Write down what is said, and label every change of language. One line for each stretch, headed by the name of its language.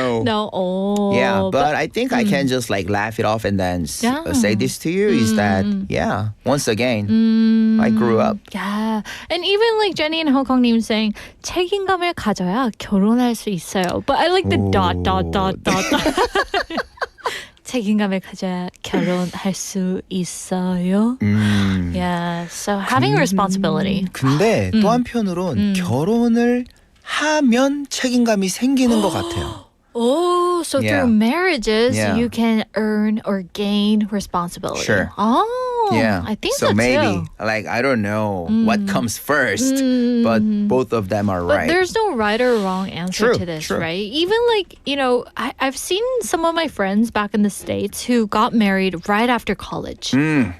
English: No. Oh. Yeah, but I think I can just like laugh it off and then Yeah. say this to you is that, yeah, once again, I grew up. Yeah. And even like Jenny and Hong-Kong-님 saying
Korean: 책임감을 가져야 결혼할 수 있어요.
English: But I like the dot.
Korean: 책임감을 가져야 결혼할 수 있어요.
English: Yeah. So having responsibility.
Korean: 근데 또 한편으론 결혼을 하면 책임감이 생기는 것 같아요.
English: Oh, so Yeah. through marriages, Yeah. you can earn or gain responsibility. Sure. Oh, Yeah. I think so so maybe, too. like, I don't know what comes first, but both of them are But right. there's no right or wrong answer True, to this, true. right? Even like, I've seen some of my friends back in the States who got married right after college, right?